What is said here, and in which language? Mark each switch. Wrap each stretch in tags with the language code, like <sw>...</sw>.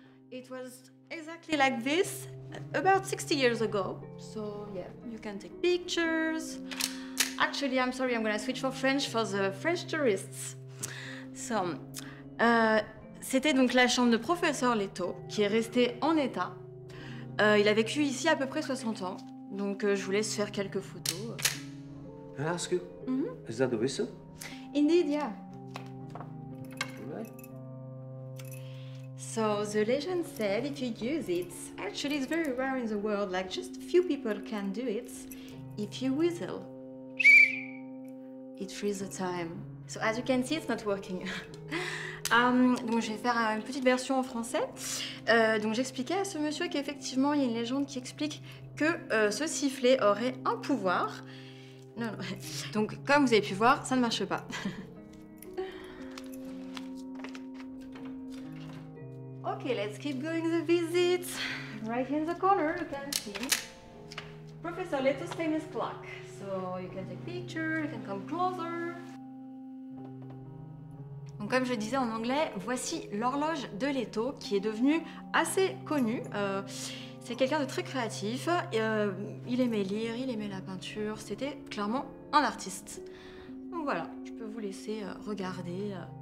<en>It was exactly like this about 60 years ago. So yeah, you can take pictures. Actually, I'm sorry, I'm gonna switch for French for the French tourists.</en> <fr>So, c'était donc la chambre de professeur Leto qui est restée en état. Il a vécu ici à peu près 60 ans, donc je vous laisse faire quelques photos.</fr> <en>Can I ask you, is that the whistle? Indeed, yeah. Right. So the legend said if you use it, actually it's very rare in the world, like just a few people can do it. If you whistle, it frees the time. So as you can see, it's not working.</en> <fr>Donc je vais faire une petite version en français. Donc j'expliquais à ce monsieur qu'effectivement il y a une légende qui explique que ce sifflet aurait un pouvoir. Non, non. Donc comme vous avez pu voir, ça ne marche pas.</fr> <en>Okay, let's keep going the visit. Right here in the corner, you can see Professor Leto's famous clock. So you can take picture, you can come closer.</en> <fr>Donc comme je disais en anglais, voici l'horloge de Leto qui est devenue assez connue. C'est quelqu'un de très créatif. Il aimait lire, il aimait la peinture. C'était clairement un artiste. Donc voilà, je peux vous laisser regarder.</fr>